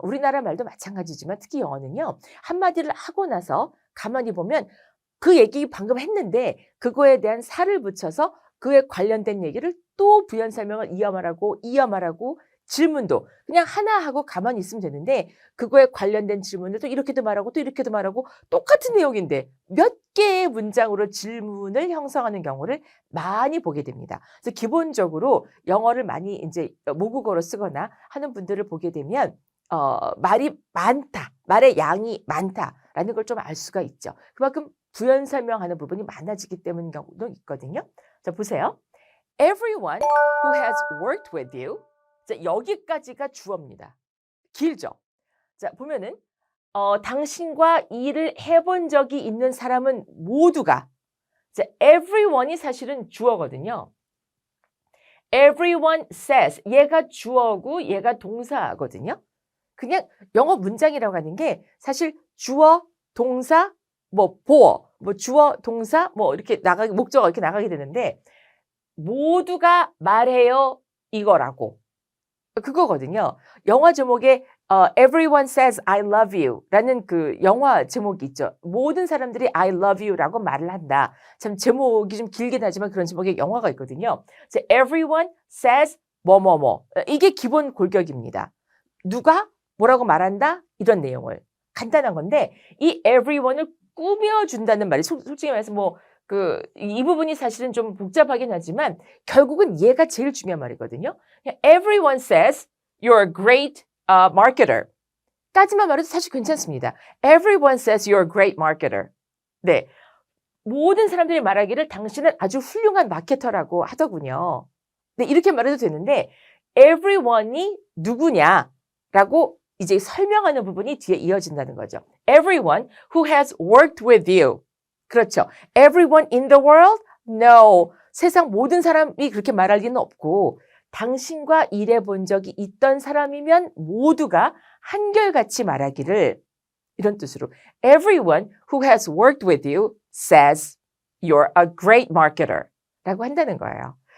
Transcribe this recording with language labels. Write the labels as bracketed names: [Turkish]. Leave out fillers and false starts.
[Korean] 우리나라 말도 마찬가지지만 특히 영어는요. 한마디를 하고 나서 가만히 보면 그 얘기 방금 했는데 그거에 대한 살을 붙여서 그에 관련된 얘기를 또 부연 설명을 이어 말하고 질문도 그냥 하나 하고 가만히 있으면 되는데 그거에 관련된 질문을 또 이렇게도 말하고 또 이렇게도 말하고 똑같은 내용인데 몇 개의 문장으로 질문을 형성하는 경우를 많이 보게 됩니다. 그래서 기본적으로 영어를 많이 이제 모국어로 쓰거나 하는 분들을 보게 되면 말이 많다, 말의 양이 많다라는 걸 좀 알 수가 있죠. 그만큼 부연 설명하는 부분이 많아지기 때문인 경우도 있거든요. 자, 보세요. [English] Everyone who has worked with you. [Korean] 자, 여기까지가 주어입니다. 길죠? 자, 보면은 당신과 일을 해본 적이 있는 사람은 모두가 자, everyone이 사실은 주어거든요. [English] Everyone says [Korean] 얘가 주어고 얘가 동사거든요. 그냥 영어 문장이라고 하는 게 사실 주어, 동사, 보어, 주어, 동사, 이렇게 목적어가 이렇게 나가게 되는데 모두가 말해요 이거라고. 그거거든요. 영화 제목에 [English] Everyone says I love you [Korean] 라는 그 영화 제목이 있죠. 모든 사람들이 [English] I love you [Korean] 라고 말을 한다. 참 제목이 좀 길긴 하지만 그런 제목의 영화가 있거든요. [English] Everyone says [Korean] 뭐뭐뭐. 이게 기본 골격입니다. 누가 뭐라고 말한다? 이런 내용을. 간단한 건데 이 everyone을 꾸며준다는 말이 솔직히 말해서 이 부분이 사실은 좀 복잡하긴 하지만 결국은 얘가 제일 중요한 말이거든요. [English] Everyone says you're a great marketer. [Korean] 까지만 말해도 사실 괜찮습니다. [English] Everyone says you're a great marketer. [Korean] 네, 모든 사람들이 말하기를 당신은 아주 훌륭한 마케터라고 하더군요. 네, 이렇게 말해도 되는데 everyone이 누구냐라고 이제 설명하는 부분이 뒤에 이어진다는 거죠. [English] Everyone who has worked with you. [Korean] 그렇죠. [English] Everyone in the world? No. [Korean] 세상 모든 사람이 그렇게 말할 리는 없고 당신과 일해본 적이 있던 사람이면 모두가 한결같이 말하기를 이런 뜻으로 [English] Everyone who has worked with you says you're a great marketer [Korean] 라고 한다는 거예요.